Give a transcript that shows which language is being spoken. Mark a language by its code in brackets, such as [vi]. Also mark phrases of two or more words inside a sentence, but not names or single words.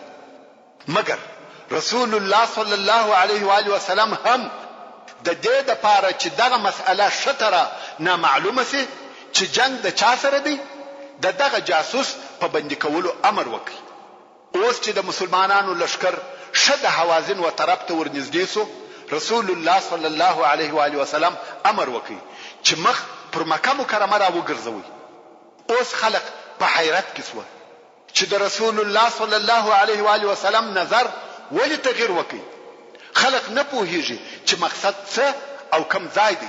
[ps] مګر رسول الله [ar] صلی الله علیه و آله وسلم [ps] هم د دې د پاره چې دغه مسأله شتره نامعلومه سي چې جنگ د چا سره دی دغه جاسوس په بندي کولو امر وکړي. اوس چې د مسلمانانو لشکر شد حوازن و طرف ته ورنږدې سو رسول الله [ar] صلی الله علیه و آله وسلم [ps] امر وکړي چې مخ پر مکه مکرمه را وګرځوي. اوس خلق په حیرت کې سو چې د رسول الله [ar] صلی الله علیه و آله وسلم [ps] نظر ولې تغیر وکړي. خلق نه پوهیږي چې مقصد څه او کم ځای دی.